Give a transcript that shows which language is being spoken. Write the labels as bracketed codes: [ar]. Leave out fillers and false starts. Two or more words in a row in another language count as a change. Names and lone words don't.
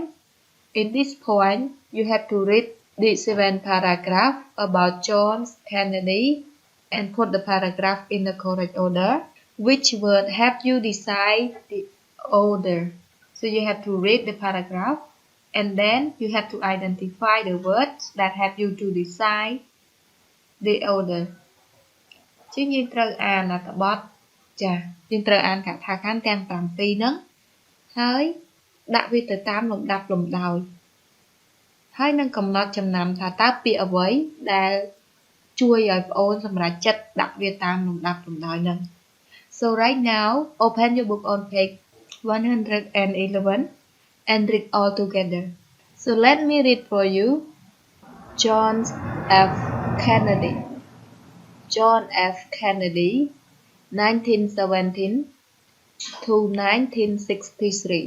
[en] In this point, you have to read the 7 paragraphs about John Kennedy and put the paragraph in the correct order. Which word help you decide the order? So you have to read the paragraph and then you have to identify the words that help you to decide the order. [km] ជាងយើងត្រូវអានអត្ថបទចាយើងត្រូវអានកថាខណ្ឌទាំង7ហ្នឹងហើយដាក់វាទៅតាមលំដាប់លំដោយហើយនឹងកំណត់ចំណាំថាតើពាក្យអ្វីដែលជួយឲ្យប្អូនសម្រេចចិត្តដាក់វាតាមលំដាប់លំដោយហ្នឹង [en] So right now open your book on page 111 and read all together. So let me read for you. John F. Kennedy. John F. Kennedy 1917 to 1963.